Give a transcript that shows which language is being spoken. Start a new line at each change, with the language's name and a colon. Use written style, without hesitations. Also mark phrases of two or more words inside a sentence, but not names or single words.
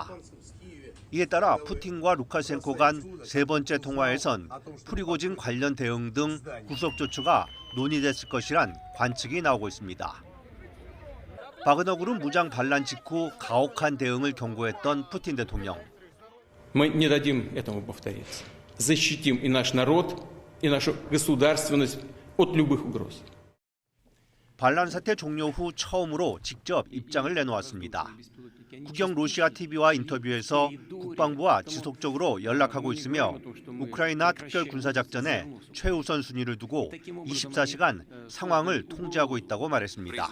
Korean: 이에 따라 푸틴과 루카셴코 간 세 번째 통화에선 프리고진 관련 대응 등 구속 조처가 논의됐을 것이란 관측이 나오고 있습니다. 바그너 그룹 무장 반란 직후 가혹한 대응을 경고했던 푸틴 대통령.
Russian: Мы не дадим этому повториться. Защитим и наш народ, и нашу государственность от любых угроз.
Korean: 반란 사태 종료 후 처음으로 직접 입장을 내놓았습니다. 국영 러시아 TV와 인터뷰에서 국방부와 지속적으로 연락하고 있으며 우크라이나 특별 군사작전에 최우선 순위를 두고 24시간 상황을 통제하고 있다고 말했습니다.